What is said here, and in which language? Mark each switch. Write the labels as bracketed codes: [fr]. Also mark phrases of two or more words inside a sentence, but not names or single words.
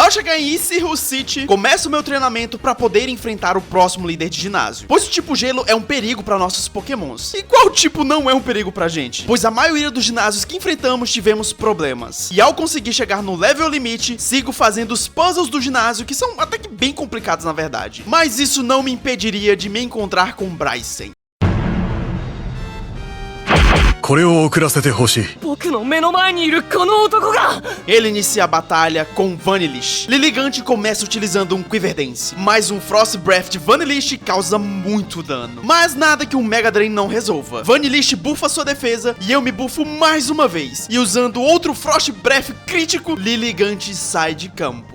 [pt] Ao chegar em Issylhut City, começo o meu treinamento pra poder enfrentar o próximo líder de ginásio, pois o tipo gelo é um perigo pra nossos pokémons. E qual tipo não é um perigo pra gente? Pois a maioria dos ginásios que enfrentamos tivemos problemas. E ao conseguir chegar no level limite, sigo fazendo os puzzles do ginásio, que são até que bem complicados na verdade. Mas isso não me impediria de me encontrar com Brycen. [ja] これを送らせてほしい。僕の目の前にいるこの男が。 [pt] Ele inicia a batalha com Vanillish. Lilligant começa utilizando um Quiver Dance, mas um Frost Breath de Vanillish causa muito dano. Mas nada que um Mega Drain não resolva. Vanillish bufa sua defesa e eu me bufo mais uma vez. E usando outro Frost Breath crítico, Lilligant sai de campo.